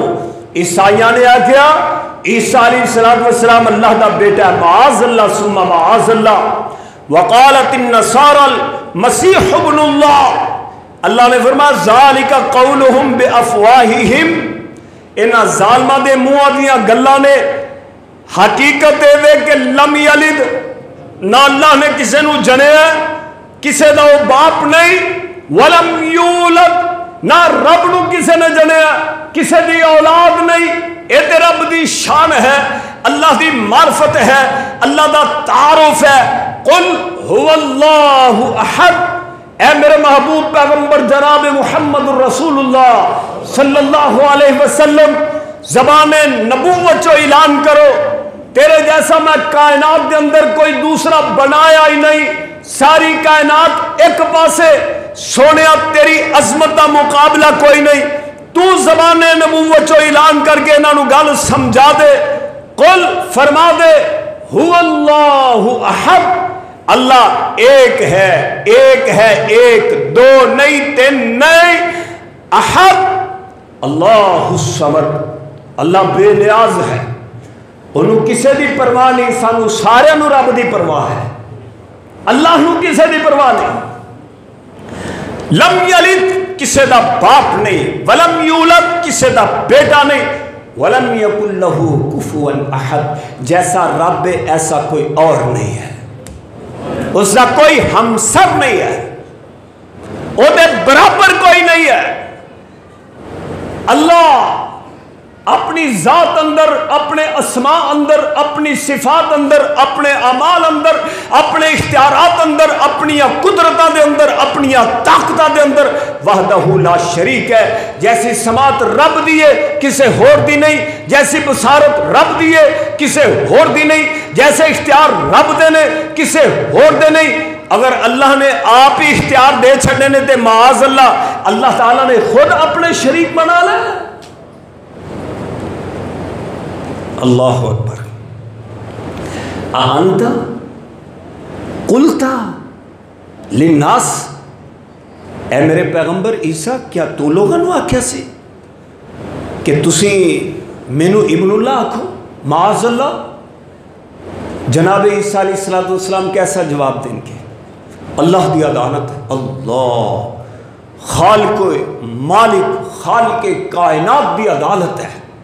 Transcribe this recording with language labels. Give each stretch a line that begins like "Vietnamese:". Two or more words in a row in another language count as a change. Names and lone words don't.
Punjabi: عیسائیاں نے آکھیا عیسیٰ
Arabic: عليه الصلاة والسلام
Punjabi: اللہ دا بیٹا,
Arabic: معاذ الله ثم معاذ الله. وقالت النصارى المسيح ابن الله,
Punjabi: اللہ نے فرمایا
Arabic: ذلك قولهم بأفواههم,
Punjabi: اینہاں ظالماں دے مونہاں دیاں گلاں نے. حقیقت یہ کہ
Arabic: لم يلد,
Punjabi: نہ اللہ نے کسی نوں جنیا، کسی دا وہ باپ نہیں,
Arabic: ولم يولد,
Punjabi: نہ رب نوں کسی نے جنیا، کسی دی اولاد نہیں. یہ تے رب دی شان ہے، اللہ دی معرفت ہے، اللہ دا تعارف ہے.
Arabic: قل هو الله أحد,
Punjabi: اے میرے محبوب پیغمبر جناب محمد
Arabic: رسول الله صلى الله عليه وسلم,
Punjabi: زبانِ نبوت چوں اعلان کرو تیرے جیسا میں کائنات کے اندر کوئی دوسرا بنایا ہی نہیں. ساری کائنات ایک پاسے، سوہنے تیری عظمت کا مقابلہ کوئی نہیں. تو زبانِ نبوت چوں اعلان کر کے اینہاں گل سمجھا دے.
Urdu: قل فرما دے
Arabic: هو الله أحد,
Urdu: اللہ ایک ہے، ایک ہے، ایک، دو نہیں، تین نہیں.
Arabic: أحد الله الصمد,
Urdu: اللہ بےنیاز ہے، انہوں نے کسی کی پرواہ نہیں.
Punjabi: سانوں سارے رب کی پرواہ ہے، اللہ نوں کسی کی پرواہ نہیں.
Arabic: لم يلد,
Urdu: کسی کا باپ نہیں,
Arabic: ولم يولد,
Urdu: کسی کا بیٹا نہیں,
Arabic: ولم يكن له كفوا أحد,
Urdu: جیسا رب ہے ایسا کوئی اور نہیں ہے، اس کا کوئی ہمسر نہیں ہے، اس کے برابر کوئی نہیں ہے.
Punjabi: اللہ اپنی ذات اندر، اپنے اسماء اندر، اپنی صفات اندر، اپنے اعمال اندر، اپنے اختیارات اندر، اپنی قدرتاں دے اندر، اپنی طاقتاں دے اندر
Arabic: وحدہ لا شریک
Punjabi: ہے۔ جیسی سماعت رب دیے کسے ہور دی نہیں، جیسی بصارت رب دیے کسے ہور دی نہیں، جیسے اختیار رب دے نے کسے ہور دے نہیں۔ اگر اللہ نے آپ ہی اختیار دے چھڑنے نے تے معاذ اللہ تعالیٰ نے خود اپنے شریک بنا لے۔
Arabic: اللہ اکبر۔ انت قلت للناس،
Punjabi: اے میرے پیغمبر عیسیٰ کیا تو لوگوں نے آکھیا سی کہ تسی مینو ابن اللہ آکھو؟
Arabic: معاذ اللہ۔
Urdu: جناب عیسیٰ علیہ السلام کیسا جواب دیں گے؟
Punjabi: اللہ دی عدالت ہے، اللہ خالق مالک خالق کائنات دی عدالت ہے۔